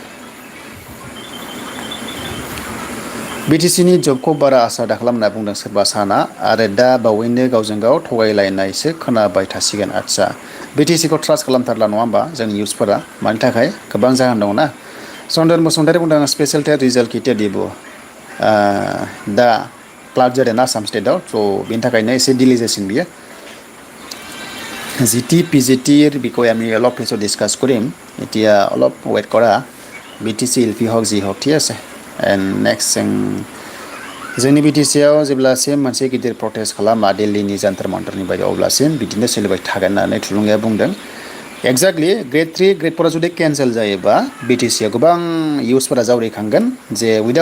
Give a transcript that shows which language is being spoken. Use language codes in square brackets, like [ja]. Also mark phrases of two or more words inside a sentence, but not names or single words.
[brx] BTCनि जबखौ बारा आसा दा खालामना बुंदों सोरबा साना आरो दा बावैनो गावजों गाव थगायलायनायसो खोनाबाय थासिगोन आदसा BTCखौ ट्रास्ट खालामथारला नङा होमबा जोंनि इउथ्सफोरा मानि थाखाय गोबां जाहोन दङ ना चन्दन बसुमतारी बुंदों [en] special TET result [as] কেতিয়া দিব [brx] दा फ्लाड जादों ना आसाम स्टेटआव स' बेनि थाखायनो एसे डिले जासिगोन बियो [as] GT PGT বিষয়ে আমি অলপ পিছত ডিছকাছ কৰিম এতিয়া অলপ ৱেইট কৰা BTC LP হওক যি হওক ঠিক আছে [en] and next [brx] जोंनि BTCआव जेब्लासिम मोनसे गिदिर प्रटेस्ट खालामा दिल्लीनि जान्थार मान्थारनि बायदि अब्लासिम बिदिनो सोलिबाय थागोन होननानै थुलुंगाया बुंदों [en] exactly grade 3 grade 4 [brx] जुदि केन्सेल जायोबा BTCआव गोबां इउथ्सफोरा जावरिखांगोन जे उइदाउट